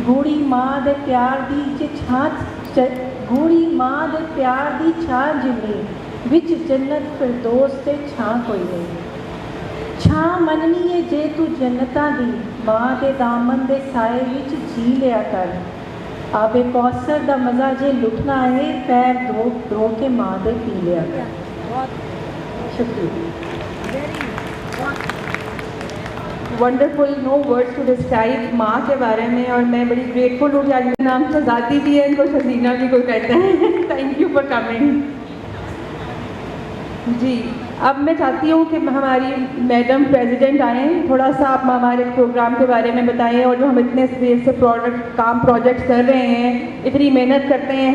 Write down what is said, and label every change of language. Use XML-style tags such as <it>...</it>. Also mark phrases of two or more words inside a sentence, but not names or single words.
<pa>ਗੂੜ੍ਹੀ ਮਾਂ ਦੇ ਪਿਆਰ ਦੀ ਜੇ ਗੂੜ੍ਹੀ ਮਾਂ ਦੇ ਪਿਆਰ ਦੀ ਛਾਂ ਜਿੰਨੀ, ਵਿਚ ਜੰਨਤ ਫ਼ਿਰਦੌਸ ਤੇ ਛਾਂ ਕੋਈ ਨਹੀਂ। ਛਾਂ ਮੰਨਣੀ ਹੈ ਜੇ ਤੂੰ ਜੰਨਤਾਂ ਦੀ, ਮਾਂ ਦੇ ਦਾਮਨ ਦੇ ਸਾਏ ਵਿਚ ਜੀ ਲਿਆ ਕਰ। ਆਬੇ ਕੌਸਰ ਦਾ ਮਜ਼ਾ ਜੇ ਲੁੱਟਣਾ ਹੈ, ਪੈਰ ਧੋ ਕੇ ਮਾਂ ਦੇ ਪੀ ਲਿਆ ਕਰ।</pa> <en>शुक्रिया। wonderful, no words to describe</en> <hi>माँ के बारे में। और मैं बड़ी ग्रेटफुल हूँ कि आज मेरा नाम शहजादी भी है, इनको शजीना भी कोई कहते हैं।</hi> <en>Thank you for coming.</en> <hi>जी, अब मैं चाहती हूँ कि हमारी मैडम प्रेसिडेंट आएँ, थोड़ा सा आप हमारे प्रोग्राम के बारे में बताएं और जो हम इतने देर से प्रोजेक्ट कर रहे हैं, इतनी मेहनत करते हैं।</hi>